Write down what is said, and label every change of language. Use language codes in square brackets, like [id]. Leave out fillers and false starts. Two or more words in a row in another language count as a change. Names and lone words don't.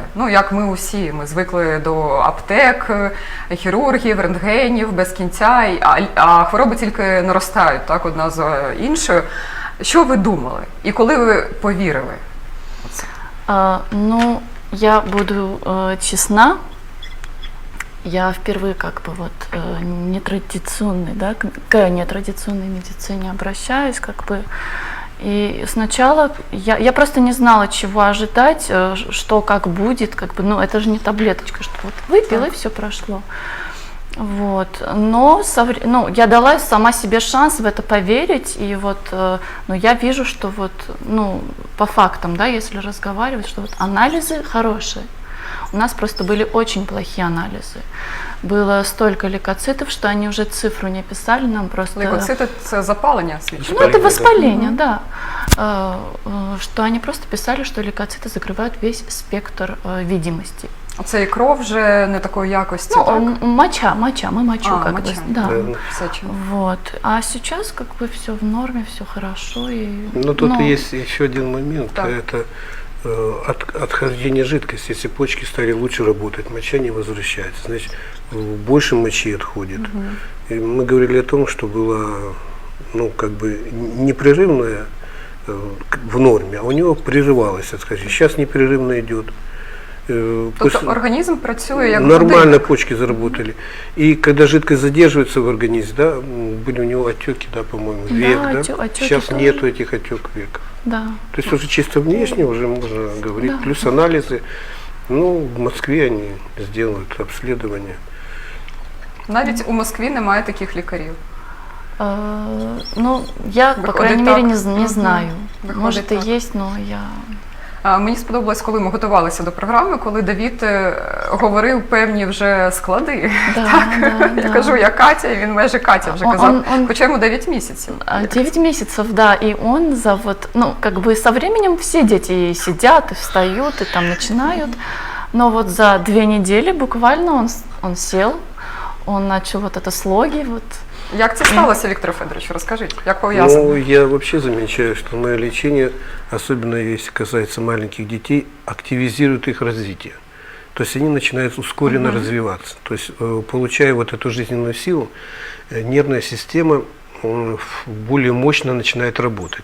[uk] Ну, як ми усі. Ми звикли до аптек, хірургів, рентгенів, без кінця, а хвороби тільки наростають, так, одна за іншою. Що ви думали? І коли ви повірили? Ну, я буду честна. [ru] Я впервые как бы вот нетрадиционной, да, к нетрадиционной медицине обращаюсь, как бы. И сначала я просто не знала, чего ожидать, что как будет, как бы, ну это же не таблеточка, что вот выпил и все прошло. Вот. Но ну, я дала сама себе шанс в это поверить, и вот ну, я вижу, что вот, ну, по фактам, да, если разговаривать, что вот анализы хорошие. У нас просто были очень плохие анализы. Было столько лейкоцитов, что они уже цифру не писали, нам просто... [uk] Лейкоцити – це запалення свідчить. Ну, [ru] это воспаление, да. Что они просто писали, что лейкоциты закрывают весь спектр видимости. [uk] Це і кров вже не такої якості, Ну, так? [ru] моча, мы мочу А, как моча. бы, да. [uk] Сеча. [ru] Вот. А сейчас как бы все в норме, все хорошо. И, Но тут есть еще один момент, Так. это отхождение жидкости. Если почки стали лучше работать, моча не возвращается, значит, больше мочи отходит. И мы говорили о том, что было, ну, как бы непрерывное в норме, а у него прерывалось отхождение. Сейчас непрерывно идет. [uk] Тобто організм працює як [ru] Нормально [uk] годинник. [ru] почки заработали. И когда жидкость задерживается в организме, да, были у него отеки, да, по-моему, Да, век, да? отеки Сейчас тоже. нету этих отеков века. Да. То есть уже чисто внешне уже можно говорить. Да. Плюс анализы. Ну, в Москве они сделают обследование. [uk] Навіть у Москві немає таких лікарів. [ru] Ну, я, по Выходит крайней мере, так. не Мгм. знаю. Выходит Может и так. есть, но я... [uk] Мені сподобалось, коли ми готувалися до програми, коли Давід говорив певні вже склади. [ru] Да, да, [uk] Я [ru] да. [uk] кажу, я Катя, і він майже Катя вже [ru] Он- [uk] казав, [ru] он- [uk] хоча йому 9 місяців. [ru] 9 месяцев, да, и он за вот, ну, как бы со временем все дети сидят и встают, и там начинают, но вот за 2 недели буквально он сел, он начал вот это слоги, вот. [uk] Як це сталося, Віктор Федорович? Розкажіть, як пов'язано? [ru] Ну, я вообще замечаю, что мое лечение, особенно если касается маленьких детей, активизирует их развитие. То есть они начинают ускоренно развиваться. То есть, получая вот эту жизненную силу, нервная система более мощно начинает работать.